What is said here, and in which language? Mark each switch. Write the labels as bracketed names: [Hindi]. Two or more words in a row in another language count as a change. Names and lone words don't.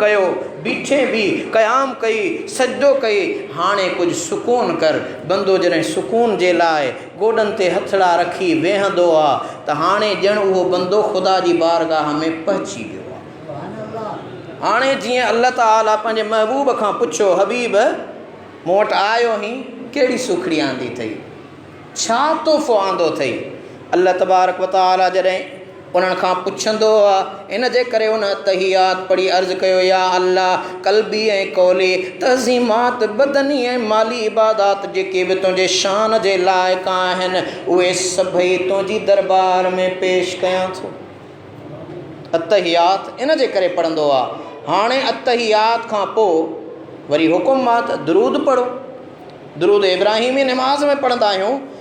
[Sindhi] कयो बीठे बि क़याम कई सजदो कई हाणे कुझु सुकून कर बंदो जॾहिं सुकून जे लाइ गोॾनि ते हथड़ा रखी वेहंदो आहे त हाणे ॼण उहो बंदो ख़ुदा जी बारगाह में पहुची वियो आहे हाणे जीअं अल्लाह ताला पंहिंजे महबूब खां पुछियो हबीब मूं वटि आयो ही कहिड़ी सुखड़ी आंदी अथई छा तोहफ़ो आंदो अथई [Arabic] الله تبارك وتعالى [Sindhi] जॾहिं उन्हनि खां पुछंदो आहे इन जे करे उन तहियात पढ़ी अर्ज़ु कयो [Arabic] يا الله [Sindhi] क़ल्बी ऐं कौली तज़ीमात बदनी ऐं माली इबादात जेके बि तुंहिंजे शान जे लाइक़ आहिनि उहे सभई तुंहिंजी दरबार में पेश कयां थो अतहियात इन जे करे पढ़ंदो आहे हाणे अतहियात खां पोइ वरी हुकुम आहे त दरूद पढ़ो दरूद इब्राहिमी निमाज़ में पढ़ंदा आहियूं